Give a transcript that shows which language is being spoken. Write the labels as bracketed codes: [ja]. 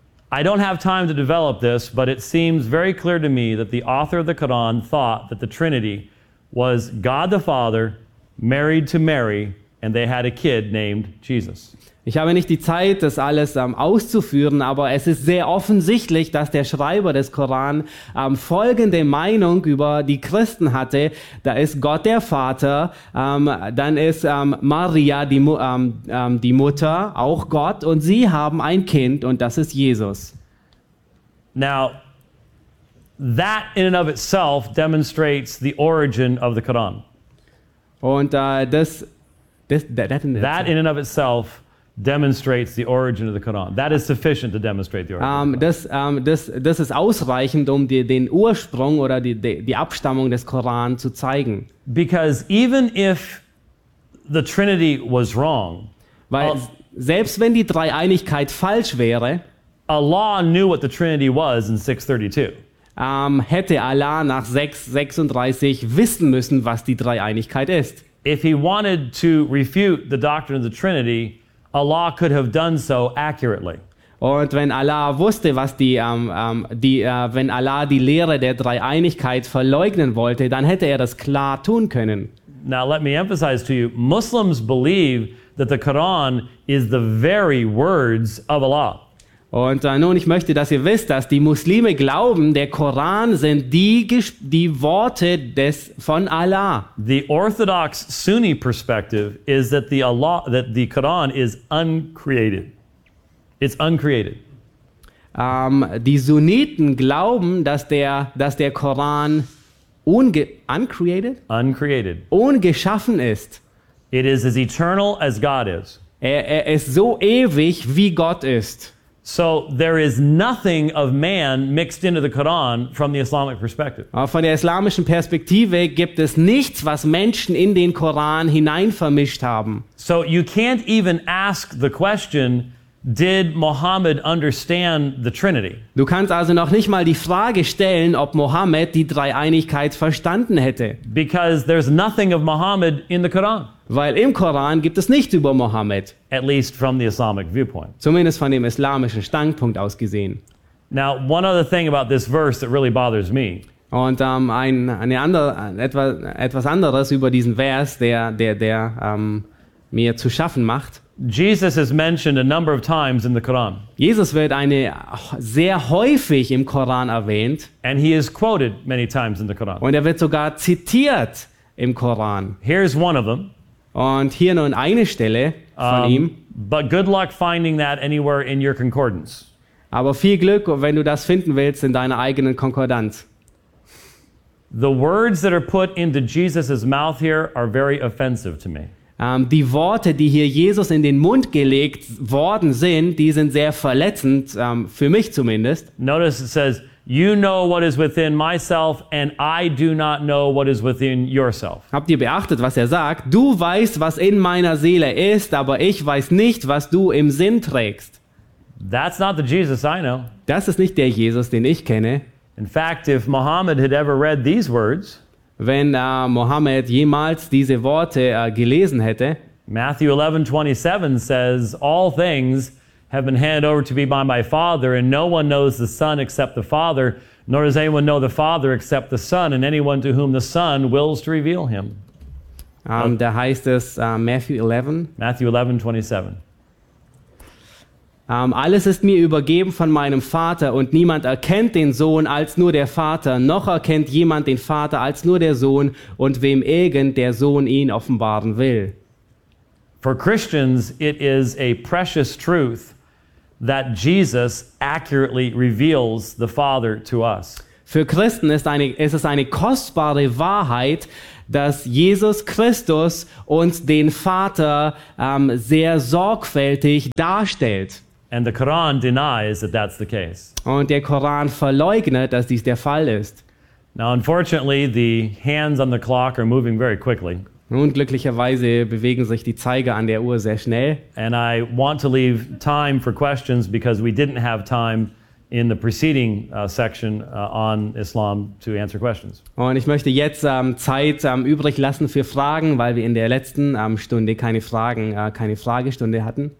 [en] I don't have time to develop this, but it seems very clear to me that the author of the Quran thought that the Trinity was God the Father married to Mary and they had a kid named Jesus. [de] Ich habe nicht die Zeit, das alles auszuführen, aber es ist sehr offensichtlich, dass der Schreiber des Koran folgende Meinung über die Christen hatte. Da ist Gott der Vater, dann ist Maria die Mutter, auch Gott, und sie haben ein Kind und das ist Jesus. [en] Now, that in and of itself demonstrates the origin of the Quran. Und that in and of itself demonstrates the origin of the Quran. That is sufficient to demonstrate the origin. [de] Das ist ausreichend, um den Ursprung oder die Abstammung des Koran zu zeigen. [en] Because even if the Trinity was wrong, [de] weil selbst wenn die Dreieinigkeit falsch wäre, [en] Allah knew what the Trinity was in 632. [de] Hätte Allah nach 636 wissen müssen, was die Dreieinigkeit ist. [en] If he wanted to refute the doctrine of the Trinity, Allah could have done so accurately. [de] Und wenn Allah wusste, was wenn Allah die Lehre der Dreieinigkeit verleugnen wollte, dann hätte er das klar tun können. [en] Now let me emphasize to you, Muslims believe that the Quran is the very words of Allah. [de] Und nun, ich möchte, dass ihr wisst, dass die Muslime glauben, der Koran sind die Worte von Allah. [en] The orthodox Sunni perspective is that the Quran is uncreated. It's uncreated. [de] Die Sunniten glauben, dass der Koran [en] uncreated. [de] Ungeschaffen ist. [en] It is as eternal as God is. [de] Er ist so ewig, wie Gott ist. [en] So there is nothing of man mixed into the Quran from the Islamic perspective. [de] Von der islamischen Perspektive gibt es nichts, was Menschen in den Koran hineinvermischt haben. [en] So you can't even ask the question, did Muhammad understand the Trinity? [de] Du kannst also noch nicht mal die Frage stellen, ob Muhammad die Dreieinigkeit verstanden hätte. [en] Because there's nothing of Muhammad in the Quran. [de] Weil im Koran gibt es nichts über Muhammad. [en] At least from the Islamic viewpoint. [de] Zumindest von dem islamischen Standpunkt aus gesehen. [en] Now, one other thing about this verse that really bothers me. [de] Und etwas anderes über diesen Vers, der mir zu schaffen macht. [en] Jesus is mentioned a number of times in the Quran. [de] Jesus wird sehr häufig im Koran erwähnt. [en] And he is quoted many times in the Quran. [de] Und wird sogar zitiert im Koran. [en] Here's one of them. [de] Und hier nun eine Stelle von ihm. [en] But good luck finding that anywhere in your concordance. [de] Aber viel Glück, wenn du das finden willst in deiner eigenen Konkordanz. [en] The words that are put into Jesus's mouth here are very offensive to me. [de] Die Worte, die hier Jesus in den Mund gelegt worden sind, die sind sehr verletzend, für mich zumindest. [en] Notice it says, you know what is within myself and I do not know what is within yourself. [de] Habt ihr beachtet, was er sagt? Du weißt, was in meiner Seele ist, aber ich weiß nicht, was du im Sinn trägst. [en] That's not the Jesus I know. [de] Das ist nicht der Jesus, den ich kenne. [en] In fact, if Muhammad had ever read these words, [de] wenn Mohammed jemals diese Worte gelesen hätte, [en] Matthew 11:27 says, all things have been handed over to me by my Father, and no one knows the Son except the Father, nor does anyone know the Father except the Son, and anyone to whom the Son wills to reveal him. [de] Da heißt es Matthew 11. Matthew 11:27. Alles ist mir übergeben von meinem Vater und niemand erkennt den Sohn als nur der Vater, noch erkennt jemand den Vater als nur der Sohn und wem irgend der Sohn ihn offenbaren will. [en] For Christians, it is a precious truth that Jesus accurately reveals the Father to us. [de] Für Christen ist es eine kostbare Wahrheit, dass Jesus Christus uns den Vater sehr sorgfältig darstellt. [en] And the Quran denies that that's the case. [de] Und der Koran verleugnet, dass dies der Fall ist. [en] Now, unfortunately, the hands on the clock are moving very quickly. [de] Nun, glücklicherweise bewegen sich die Zeiger an der Uhr sehr schnell. [en] And I want to leave time for questions because we didn't have time in the preceding section on Islam to answer questions. [de] Und ich möchte jetzt Zeit übrig lassen für Fragen, weil wir in der letzten Stunde keine Fragestunde hatten.